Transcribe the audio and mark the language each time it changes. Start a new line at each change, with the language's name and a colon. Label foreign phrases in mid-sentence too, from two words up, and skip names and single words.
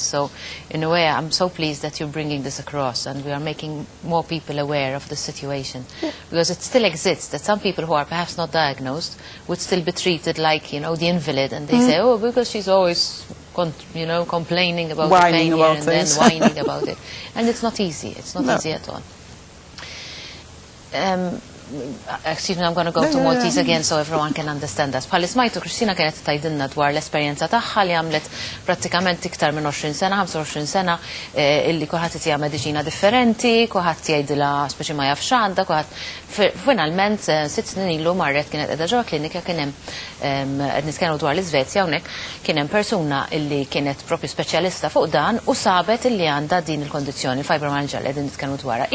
English: So, in a way, I'm so pleased that you're bringing this across, and we are making more people aware of the situation, because it still exists that some people who are perhaps not diagnosed would still be treated like, you know, the invalid, and they say, oh, because she's always, you know, complaining about the pain here and then whining about it. And it's not easy. It's not easy at all. Excuse me, I'm going to go to Maltese again so everyone can understand us.
Maltese: Bħal ismajtu, Kristina kienet tajdinna dwar l-esperjenza tagħha li għamlet prattikament iktar minn 20 sena, 25 sena, illi kulħadd itija mediċina differenti, kulħadd jgħidilha speċi ma jafx għandha, kulħadd finalment 6 snin ilu marret kienet qiegħda ġewwa klinika kien hemm qed nitkellmu dwar l-Iżvezja hawnhekk kien hemm persuna illi kienet propju speċjalista fuq dan u sabet illi għandha din il-kondizzjoni fibromyalgia li qegħdin nitkellmu dwarha.